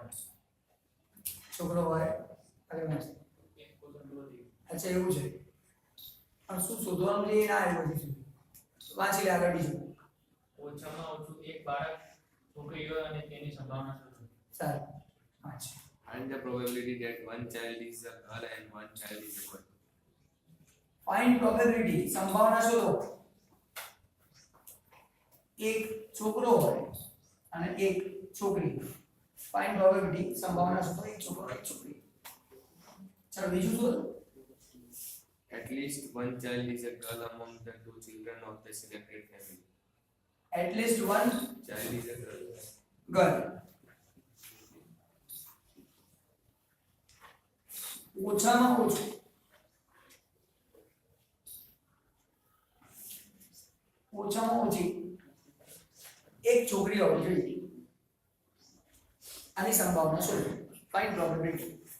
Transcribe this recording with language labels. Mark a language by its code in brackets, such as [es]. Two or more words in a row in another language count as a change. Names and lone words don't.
[gu] છોકરો હોય. આગળ વાંચીએ. એક કુટુંબ રોધી. અચ્છા એવું છે. પણ શું શોધવાનું છે એ ના આવ્યું હજી સુધી. વાંચી લે આગળ બીજું. ઓછામાં ઓછું એક બાળક છોકરી હોય અને તેની સંભાવના શોધો. સારું, વાંચ. [en] Find the probability that one child is a girl and one child is a boy. find probability, [gu] સંભાવના શોધો. એક છોકરો હોય અને એક છોકરી. [en] find probability, [gu] સંભાવના શોધો. એક છોકરો એક છોકરી. ચલો બીજું શોધો. [en] At At least one child is a girl among the two children of the selected family. At least one Child is a girl. girl. [gu] ઓછામાં ઓછું ઓછામાં ઓછી એક છોકરી હોવી જોઈએ. આની સંભાવના શું? [en] find probability.